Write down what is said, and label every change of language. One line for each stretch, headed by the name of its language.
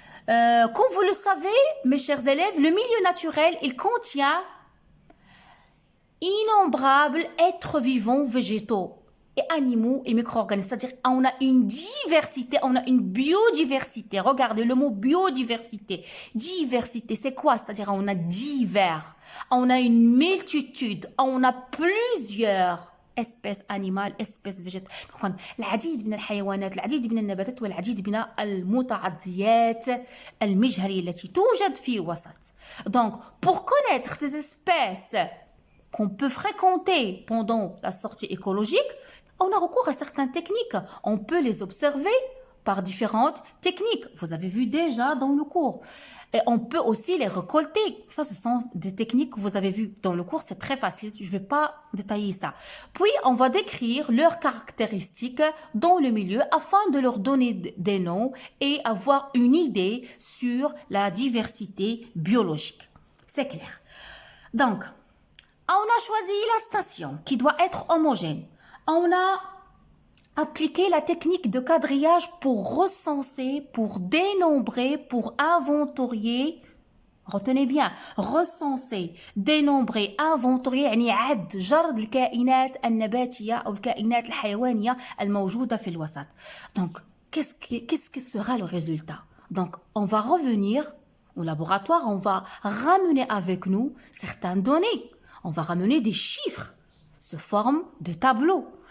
French: Comme vous le savez, mes chers élèves, le milieu naturel, il contient innombrables êtres vivants, végétaux et animaux et micro-organismes. C'est-à-dire, on a une diversité, on a une biodiversité. Regardez le mot biodiversité. Diversité, c'est quoi? C'est-à-dire, on a divers, on a une multitude, on a plusieurs espèces animales, espèces végétales.
Arabic: العديد من الحيوانات، العديد من النباتات والعديد من المتعديات المجهرية التي توجد في وسط.
French: Donc, pour connaître ces espèces qu'on peut fréquenter pendant la sortie écologique, on a recours à certaines techniques. On peut les observer par différentes techniques. Vous avez vu déjà dans le cours. Et on peut aussi les récolter. Ça, ce sont des techniques que vous avez vues dans le cours. C'est très facile. Je ne vais pas détailler ça. Puis, on va décrire leurs caractéristiques dans le milieu afin de leur donner des noms et avoir une idée sur la diversité biologique. C'est clair. Donc, on a choisi la station qui doit être homogène. On a appliqué la technique de quadrillage pour recenser, pour dénombrer, pour inventorier. Retenez bien, recenser, dénombrer, inventorier
Arabic: يعني عد جرد الكائنات النباتية أو الكائنات الحيوانية الموجودة في الوسط.
French: Donc, qu'est-ce que sera le résultat? Donc, on va revenir au laboratoire, on va ramener avec nous certaines données. On va ramener des chiffres sous forme de tableau.